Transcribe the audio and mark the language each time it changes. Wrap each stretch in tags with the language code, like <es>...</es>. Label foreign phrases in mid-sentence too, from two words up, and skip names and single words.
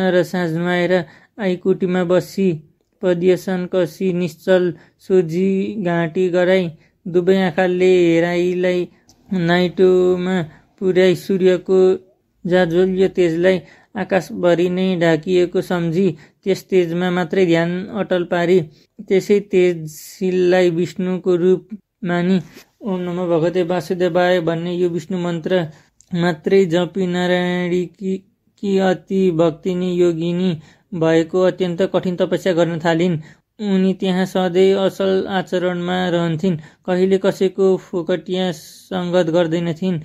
<ne>र साँझ नुहाएर आइकुटीमा बसी पद्यसन कसी निश्चल सोझी घाँटी गराई दुवै आँखाले हेराइलाई नाइटोमा पुर्याई सूर्यको जाज्वल्य तेजलाई आकाशभरि नै ढाकिएको सम्झी त्यस तेजमा मात्रै ध्यान अटल पारी त्यसै तेजशीललाई विष्णुको रूप मानी</ne> <sa>ओम नमो भगवते वासुदेवाय</sa> <ne>भन्ने यो विष्णु मन्त्र मात्रै जपी नारायणी कि अति भक्तिनी योगिनी भएको अत्यन्त कठिन तपस्या गर्न थालिन्। उनी त्यहाँ सधैँ असल आचरणमा रहन्थिन्। कहिले कसैको फोकटिया सङ्गत गर्दैनथिन्।</ne>